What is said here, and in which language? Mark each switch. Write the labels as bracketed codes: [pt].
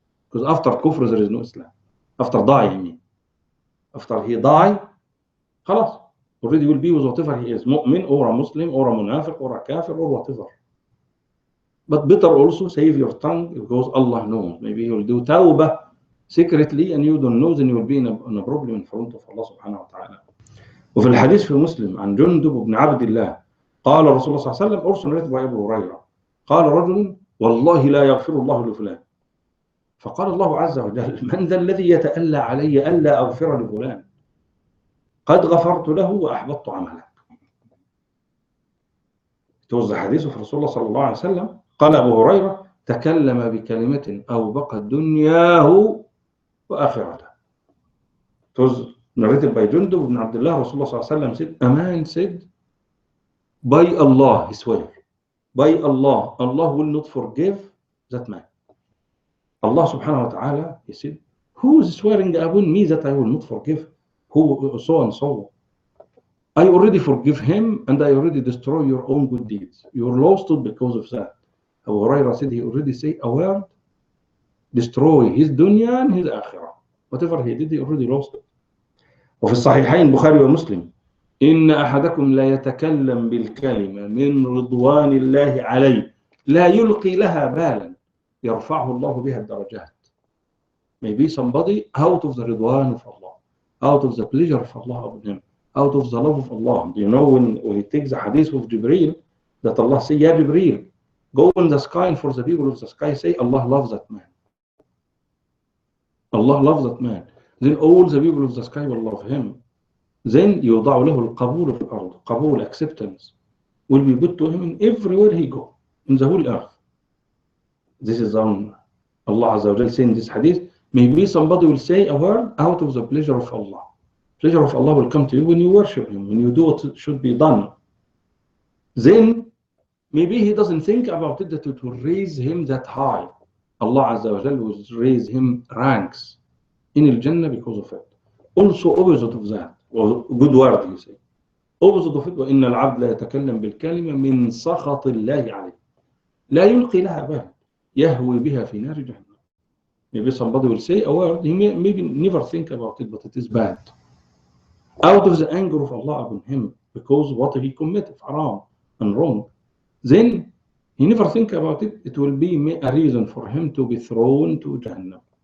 [en] Because after kufr there is no Islam. After dying, after he died, خلاص, already will be with whatever he is, mu'min or a Muslim or a munafiq or a kafir or whatever. But better also save your tongue, because Allah knows. Maybe he will do tawbah secretly and you don't know, then you will be in a problem in front of Allah subhanahu wa ta'ala. [ar] وفي الحديث في مسلم عن جندب بن عبد الله قال رسول الله صلى الله عليه وسلم, [en] also narrated by Abu Hurairah, [ar] قال رجل: والله لا يغفر الله لفلان. فقال الله عز وجل: من ذا الذي يتألى علي ألا أغفر لفلان؟ قد غفرت له وأحبطت عمله. توزع حديثه في رسول الله صلى الله عليه وسلم. قال أبو هريرة: تكلم بكلمة أوبقت دنياه وآخرته. [en] It was narrated by Jundub ibn Abdullah. Rasulullah صلى الله عليه وسلم said, a man said, by Allah, he swear, by Allah, Allah will not forgive that man. Allah subhanahu wa ta'ala, he said, who is swearing upon me that I will not forgive? Who so and so? I already forgive him and I already destroy your own good deeds. You're lost because of that. Abu Hurairah said he already say a word, destroy his dunya and his akhirah. Whatever he did, he already lost it. [ar] وفي الصحيحين بخاري ومسلم: إن أحدكم لا يتكلم بالكلمة من رضوان الله عليه لا يلقي لها بالا يرفعه الله بها الدرجات. [en] Maybe somebody out of the ridwan of Allah, out of the pleasure of Allah upon him, out of the love of Allah. You know, when he takes the hadith of Jibreel, that Allah say, Ya Jibreel, go in the sky, and for the people of the sky say, Allah loves that man. Allah loves that man. Then all the people of the sky will love him. [ar] Then يوضع له القبول في الأرض. [en] قبول, acceptance, will be put to him in everywhere he go, in the whole earth. This is Allah Azza wa Jal saying this hadith. Maybe somebody will say a word out of the pleasure of Allah. Pleasure of Allah will come to you when you worship Him, when you do what should be done. Then maybe he doesn't think about it that it will raise him that high. Allah Azza wa Jal will raise him ranks in Al-Jannah because of it. Also opposite of that, or good word you say. [ar] Opposite of it, وَإِنَّ الْعَبْدَ لَا يَتَكَلَّمْ بِالْكَلِمَةِ مِنْ سَخَطِ اللَّهِ عَلَيْهِ لَا يُلْقِي لَهَا بَالًا يَهْوِي بِهَا فِي نَارِ جَهَنَّمَ. [en] Maybe somebody will say a word, he may maybe never think about it, but it is bad. Out of the anger of Allah upon him, because what he committed, haram and wrong. Then he never think about it, it will be a reason for him to be thrown to Jahannam.